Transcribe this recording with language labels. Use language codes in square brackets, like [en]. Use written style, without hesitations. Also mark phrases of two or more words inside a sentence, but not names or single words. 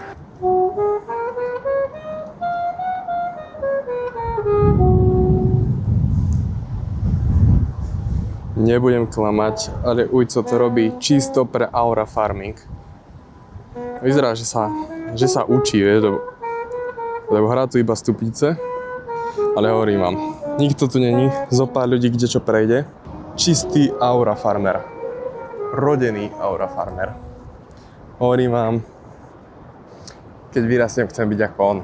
[sk] Nebudem klamať, ale Ujco to robí čisto pre [en] aura farming. [sk] Vyzerá, že sa učí, vieš, lebo hrá tu iba stupnice, ale hovorím vám, nikto tu není, zo pár ľudí, kde čo prejde. Čistý [en] aura farmer. [sk] Rodený [en] aura farmer. [sk] Hovorím vám, keď vyrastiem, chcem byť ako on.